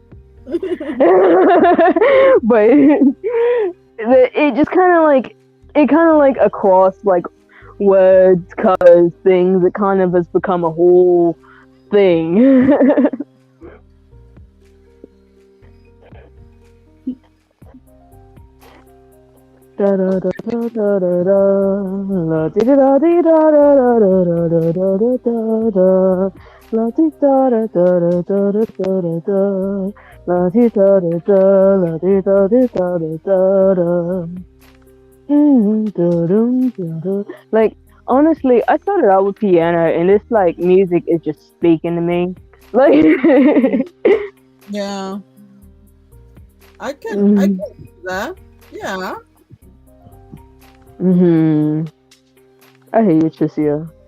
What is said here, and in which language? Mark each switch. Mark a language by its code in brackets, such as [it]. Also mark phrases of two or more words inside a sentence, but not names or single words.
[en] But it just kind of like across like words, colors, things. It kind of has become a whole thing. Da da da da da da da, la di da di da da da da da da da da da, la di da da da da da da da da, la di da da da, la di da di da da da da. Like honestly, I started out with piano, and this like music is just speaking to me. Like, Yeah, I can do that. Yeah. I hear you, Tricia.